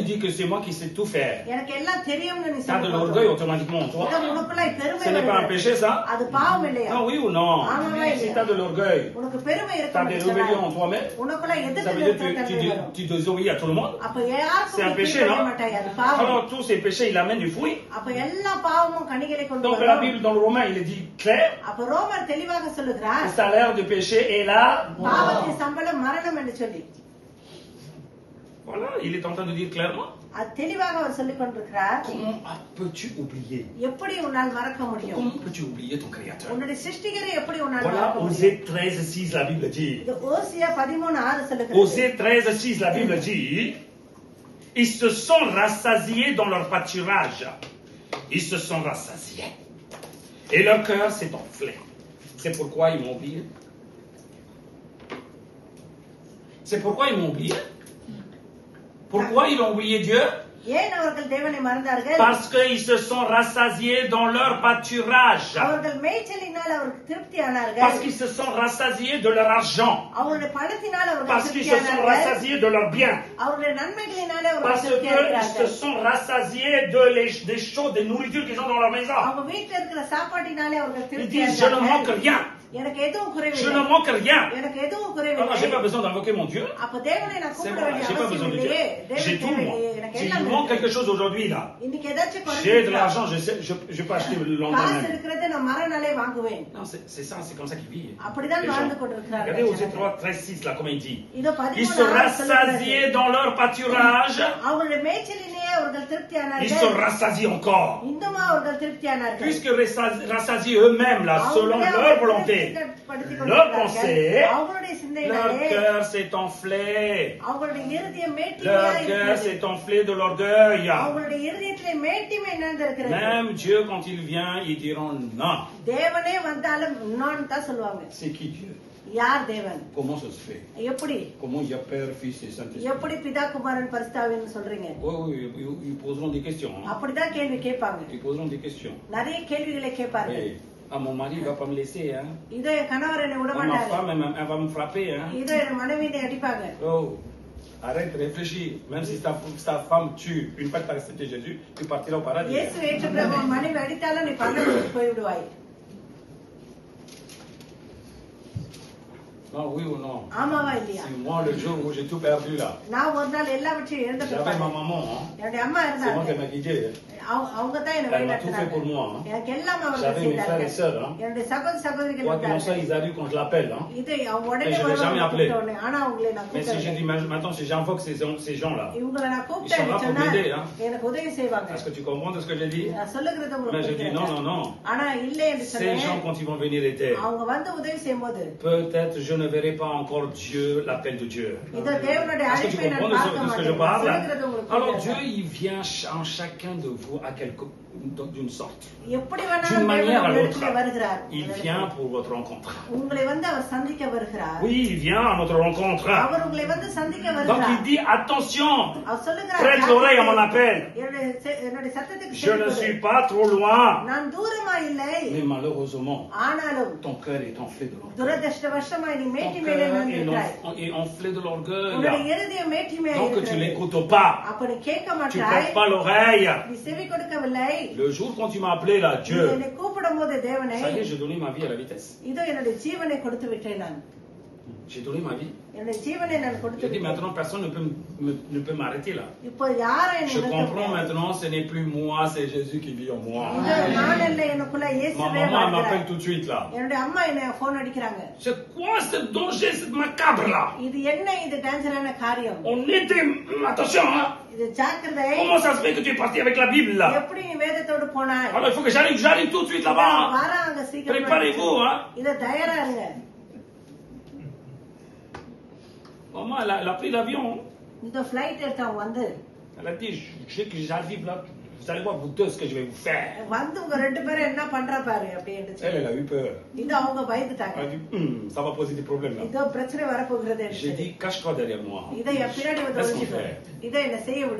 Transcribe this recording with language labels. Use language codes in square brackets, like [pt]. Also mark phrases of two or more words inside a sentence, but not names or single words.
[fr] il dit que c'est moi qui sais tout faire, [ta] எனக்கு எல்லாம் தெரியும்னு நீ [fr] tu as de l'orgueil automatiquement en toi. [ta] உனக்குள்ளாய் பெருமை [fr] Ce n'est pas un [ta] வருகிறது. [fr] péché, ça? [ta] அது பாவம் இல்லையா? [fr] Non, oui ou non? [ta] ஆமாவா [fr] Si [ta] இல்லையா? [fr] tu as de l'orgueil, [ta] உனக்கு பெருமை [fr] tu as [ta] இருக்கும் [fr] des [ta] என்று [fr] rébellions en [ta] சொன்னாலும் [fr] toi-même, [ta] உனக்குள்ளாய் [fr] ça [ta] எதிர்த்து [fr] veut dire [ta] நிறுத்த [fr] que [ta] தன்மை வரும். [fr] tu désobéis à tout le monde. [ta] அப்ப [fr] C'est [ta] யாருக்கும் [fr] un [ta] நீ [fr] péché, [ta] கீழ்ப்படிய [fr] non? [ta] மாட்டாய். அது பாவம். [fr] Alors tous ces péchés, il amène du fruit. [ta] அப்ப எல்லா பாவமும் கனிகளை கொண்டு [fr] Donc la [ta] வரும். [fr] Bible dans le Romain, il est dit clair, [ta] அப்ப ரோமர் தெளிவாக சொல்லுகிறார், [fr] le salaire du péché est là. [ta] பாவத்தின் சம்பளம் மரணம் என்று சொல்லி. [fr] Voilà, il est en train de dire clairement. [ta] அது தெளிவாக அவர் சொல்லிக் கொண்டிருக்கிறார். [fr] Comment peux-tu oublier? [ta] எப்படி உன்னால் மறக்க முடியும்? [fr] Comment peux-tu oublier ton Créateur? [ta] உன்னுடைய சிருஷ்டிகரை எப்படி உன்னால் [fr] Voilà, [ta] மறக்க முடியும்? [fr] Osée 13:6, la Bible dit. [ta] இது ஓசியா 13:6 சொல்லுகிறது. [fr] Osée 13:6, la Bible dit. Ils se sont rassasiés dans leur pâturage. Ils se sont rassasiés. Et leur cœur s'est enflé. C'est pourquoi ils m'ont oublié. C'est pourquoi ils m'ont oublié. Pourquoi ils ont oublié Dieu? [ta] ஏன் அவர்கள் தேவனை மறந்தார்கள்? [fr] Parce qu'ils se sont rassasiés dans leur pâturage. [ta] அவர்கள் மேய்ச்சலினால் அவர்கள் திருப்தி ஆனார்கள். [fr] Parce qu'ils se sont rassasiés de leur argent. [ta] அவருடைய பணத்தினால் அவர்கள் [fr] Parce qu'ils [ta] திருப்தி [fr] se sont [ta] ஆனார்கள். [fr] rassasiés de leurs biens. [ta] அவருடைய நன்மைகளினாலே அவர்கள் [fr] Parce [ta] திருப்தி [fr] qu'ils se [ta] ஆகிறார்கள். [fr] sont rassasiés des choses, des nourritures qu'ils ont dans leur maison. [ta] அவங்க வீட்டுல இருக்கிற சாப்பாட்டினாலே அவர்கள் [fr] Ils [ta] திருப்தி [fr] disent, je ne manque [ta] ஆகிறார்கள். [fr] rien. [ta] எனக்கு எதுவும் [fr] Je [ta] குறைவில்லை. [fr] ne manque rien. [ta] எனக்கு எதுவும் [fr] Alors, [ta] குறைவில்லை. [fr] j'ai pas besoin d'invoquer mon Dieu. [ta] அப்ப தேவனை நான் [fr] C'est [ta] கூப்பிட [fr] bon, [ta] வேண்டிய [fr] j'ai pas [ta] அவசியம் [fr] besoin de Dieu. [ta] இல்லையே. [fr] J'ai [ta] தேவன் [fr] tout, moi. [ta] தேவையில்லையே. எனக்கு [fr] S'il [ta] எல்லாம் [fr] me manque [ta] இருக்கு. [fr] quelque chose aujourd'hui, là, [ta] இன்னைக்கு ஏதாச்சும் [fr] j'ai de [ta] குறைஞ்சிருக்கா? [fr] l'argent, je peux acheter le lendemain [ta] காசு [fr] même. [ta] இருக்கிறது நான் மறுநாளே வாங்குவேன். [fr] Non, c'est ça, c'est comme ça qu'ils vivent. [ta] அப்படிதான் [fr] Les [ta] வாழ்ந்து [fr] gens. [ta] கொண்டிருக்கிறார்கள். [fr] Regardez Osée 13:6, là, comment il dit. [ta] இதோ [fr] Ils se 13 rassasiaient dans leur pâturage. [ta] அவர்களுடைய மேய்ச்சலிலேயே அவர்கள் திருப்தி [fr] Ils [ta] ஆனார்கள். [fr] se rassasient encore. [ta] இன்னுமா அவர்கள் திருப்தி ஆனார்கள். [fr] Puisque rassasiés eux-mêmes, là, selon leur volonté, leur pensée, [ta] அவங்களுடைய [fr] leur [ta] சிந்தையினாலே [fr] cœur s'est enflé. [ta] அவங்களுடைய இருதயம் [fr] Leur [ta] மேட்டிமையா [fr] cœur [ta] இருக்கிறது. [fr] s'est enflé de l'orgueil. [ta] அவங்களுடைய இருதயத்திலே மேட்டிமை நிறைந்திருக்கிறது. [fr] Même Dieu, quand il vient, ils diront non. [ta] தேவனே வந்தாலும் இன்னொன்னு தான் சொல்லுவாங்க. [fr] C'est qui Dieu? [ta] யார் தேவன்? [fr] Comment ça se fait? [ta] எப்படி [fr] Comment il y a Père, Fils et Saint-Esprit? [ta] எப்படி பிதா குமாரன் பரிசுத்தாவின்னு சொல்றீங்க? [fr] Oui, oui, ils poseront des questions. Hein. [ta] அப்படிதான் கேள்வி கேட்பாங்க. [fr] Ils poseront des questions. [ta] நிறைய கேள்விகளை கேட்பார்கள். [fr] Oui. Ah, mon mari, il va pas me laisser. Hein. [ta] இதோ என் கணவர் என்னை விட [fr] Ah, ma [ta] மாட்டாரு. [fr] femme, elle va me frapper. Hein. [ta] இதோ என் மனைவி என்னை அடிப்பாங்க. [fr] Oh, arrête, réfléchis. Même si ta femme tue, une fois que tu as accepté Jésus, tu partiras au paradis. [ta] இயேசு ஏற்ற பிறகு உன் மனைவி அடித்தாலும் நீ பரலோகத்துக்கு போய்விடுவாய். [fr] Non, oui ou non? [ta] ஆமாவா இல்லையா? [fr] C'est moi le jour où j'ai tout perdu là. [ta] நான் ஒரு நாள் எல்லாவற்றையும் இழந்து [fr] J'avais ma [ta] போயிட்டேன். [fr] maman. Hein. [ta] என்னுடைய அம்மா [fr] C'est moi qui [ta] இருந்தாங்க. [fr] m'a guidé. [ta] அவங்க தான் என்ன [fr] Elle m'a tout fait pour [ta] வழிநடத்தினாங்க. [fr] moi. Hein. [ta] எனக்கு எல்லாம் அவர்கள் [fr] J'avais mes frères et [ta] செய்தார்கள். [fr] sœurs. Hein. [ta] என்னுடைய சகோதரிகள் [fr] Quoi qu'il en soit, [ta] இருந்தார்கள். [fr] ils arrivent quand je l'appelle. Hein. [ta] இது அவங்க உடனே [fr] Mais je l'ai [ta] வருவாங்க, [fr] jamais [ta] நான் [fr] appelé. [ta] கூப்பிட்ட உடனே. ஆனா அவங்களை நான் [fr] Mais si j'ai dit [ta] கூப்பிட்டேன். [fr] maintenant, si j'invoque ces gens-là, [ta] இவங்களை நான் [fr] Ils sont là [ta] கூப்பிட்டேன்னு [fr] pour [ta] சொன்னா [fr] m'aider, hein. [ta] எனக்கு உதவி செய்வாங்க. [fr] est-ce que tu comprends de ce que j'ai dit? [ta] நான் சொல்லுகிறது [fr] Mais [ta] உங்களுக்கு [fr] j'ai dit non, non, [ta] புரிகிறதா? [fr] non. [ta] ஆனா இல்லை என்று [fr] Ces gens, [ta] சொன்னேன். [fr] quand ils vont venir aider, [ta] அவங்க வந்து உதவி செய்யும்போது [fr] peut-être je ne verrai pas encore Dieu, l'appel de Dieu. [ta] இதோ தேவனுடைய [fr] Est-ce que tu [ta] அழைப்பை நான் [fr] comprends de [ta] பார்க்க [fr] ce que je [ta] மாட்டேன். [fr] parle? [ta] சொல்லுகிறது உங்களுக்கு [fr] Alors Dieu, [ta] புரிகிறதா? [fr] il vient en chacun de vous à quelque d'une sorte. [ta] எப்படி [fr] D'une [ta] வேணாலும் தேவன் [fr] manière à [ta] உங்க [fr] l'autre, [ta] இடத்துல வருகிறார். [fr] il vient pour votre rencontre. [ta] உங்களை வந்து அவர் சந்திக்க வருகிறார். [fr] Oui, il vient à notre rencontre. [ta] அவர் உங்களை வந்து சந்திக்க [fr] Donc [ta] வருகிறார். [fr] il dit, attention, [ta] அவர் சொல்லுகிறார், [fr] prête l'oreille à mon appel. [ta] என்னுடைய சத்தத்துக்கு [fr] Je ne suis pas trop loin. [ta] நான் தூரமா இல்லை. [fr] Mais malheureusement, [ta] ஆனாலும் [fr] ton cœur est enflé de l'orgueil. [ta] துரதிர்ஷ்டவசமாய் நீ [fr] Ton [ta] மேட்டி மேலே [fr] cœur [ta] நின்றுகிறாய். [fr] est enflé de [ta] உன்னுடைய [fr] l'orgueil. [ta] இருதயம் மேட்டி மேலே [fr] Donc tu [ta] இருக்கிறது. [fr] n'écoutes pas. [ta] அப்ப நீ கேட்க [fr] Tu [ta] மாட்டாய். [fr] prêtes pas l'oreille. [ta] நீ செவி கொடுக்கவில்லை. [fr] Le jour quand tu m'as appelé là, [ta] நீ [fr] Dieu, [ta] என்னை கூப்பிடும் போது தேவனே, [fr] ça y est, j'ai donné ma vie à la vitesse. [ta] இதோ என்னுடைய ஜீவனை கொடுத்து விட்டேன் நான். [fr] J'ai donné ma vie. [ta] என்னுடைய ஜீவனை நான் கொடுத்து [fr] Je dis [ta] விட்டேன். [fr] maintenant, personne ne peut m'arrêter là. [ta] இப்போ யாரை என்னை [fr] Je [ta] நிறுத்த [fr] comprends [ta] முடியாது. [fr] maintenant, ce n'est plus moi, c'est Jésus qui vit en moi. [ta] இதோ நான் அல்ல, எனக்குள்ள [fr] Ma [ta] இயேசுவே [fr] maman elle [ta] வாழ்கிறார். [fr] m'appelle tout de suite là. [ta] என்னுடைய அம்மா என்ன போன் அடிக்கிறாங்க. [fr] C'est quoi ce danger, cette macabre là? [ta] இது என்ன, இது டேஞ்சரான காரியம். [fr] On était... Attention, hein? [ta] இது ஜாக்கிரதை. [fr] Comment ça se fait que tu es parti avec la Bible là? [ta] எப்படி நீ வேதத்தோடு போனாய்? [fr] Alors il faut que j'arrive tout de suite là-bas. Hein? [ta] வராங்க சீக்கிரம். [fr] Préparez-vous, hein? [ta] இத தயாரா இருங்க. [fr] Maman, elle a pris l'avion. [ta] இந்த ஃளைட் எடுத்தவங்க வந்து [fr] Elle a dit, je sais que j'arrive là, vous allez voir vous deux ce que je vais vous faire. [ta] வந்து உங்க ரெண்டு பேரும் என்ன பண்ற பாரு அப்படின்னு சொல்லி. [fr] Elle a eu peur. [ta] இது அவங்க பயந்துட்டாங்க. [fr] Elle a dit, ça va poser des problèmes là. [ta] இதோ பிரச்சனை வரப்போகிறது. [fr] J'ai dit, cache-toi derrière moi. [ta] இதை பின்னாடி வந்து ஒளிஞ்சுக்கோ. இதை என்ன செய்ய விடு.